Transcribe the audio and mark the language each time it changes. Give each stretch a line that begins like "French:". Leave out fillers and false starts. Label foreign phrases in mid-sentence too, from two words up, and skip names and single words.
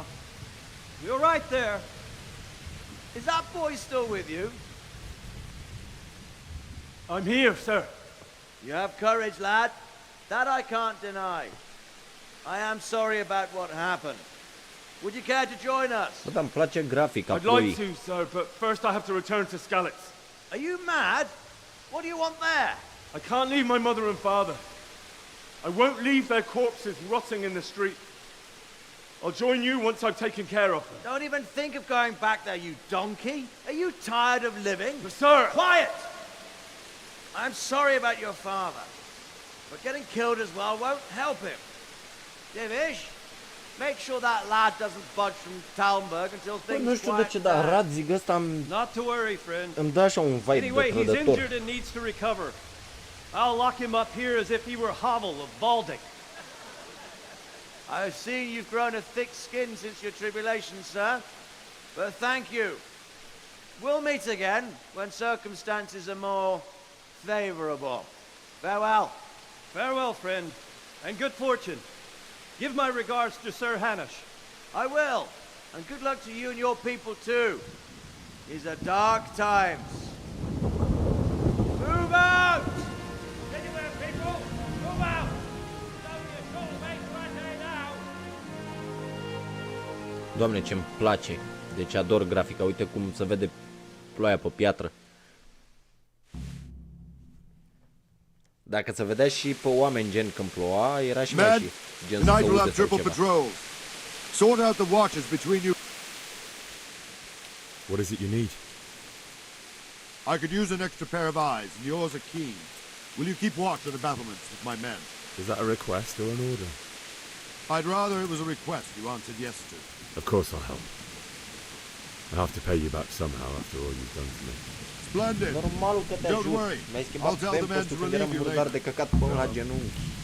English: You're right there. Is that boy still with you? I'm here, sir. You have courage, lad. That I can't deny. I am sorry about what happened. Would you care to join us?
Romanian: Bă, îmi place grafica.
English: I'd like to, sir, but first I have to return to Skalitz. Are you mad? What do you want there? I can't leave my mother and father. I won't leave their corpses rotting in the street. I'll join you once I've taken care of them. Don't even think of going back there, you donkey. Are you tired of living? But sir! Quiet! I'm sorry about your father, but getting killed as well won't help him. Divish, make sure that lad doesn't budge from Talmberg until things
Romanian: nu știu de ce, dar Radzig ăsta
English: Not to worry, friend.
Romanian: îmi dă așa un vibe
English: Anyway,
Romanian: de
English: he's
Romanian: trădător.
English: injured and needs to recover. I'll lock him up here as if he were Havel of Baldic. I've seen you've grown a thick skin since your tribulation, sir. But thank you. We'll meet again when circumstances are more favorable. Farewell. Farewell, friend, and good fortune. Give my regards to Sir Hanush. I will, and good luck to you and your people too. These are dark times. Move out! Anywhere, people! Move out! It's only a short way to Ratai now!
Romanian: Doamne, ce-mi place. Deci ador grafica. Uite cum se vede ploaia pe piatră. Dacă se vedea și pe oameni gen când ploua, era și mai și gen să se uite sau ceva.
English: Sort out the watches between you. What is it you need? I could use an extra pair of eyes, and yours are keen. Will you keep watch of the battlements with my men? Is that a request or an order? I'd rather it was a request you answered yes to. Of course I'll help. I have to pay you back somehow after all you've done for me. Splendid.
Romanian: Normalul că te ajut. Mi-ai schimbat pempostul când eram murdar de căcat până la genunchi.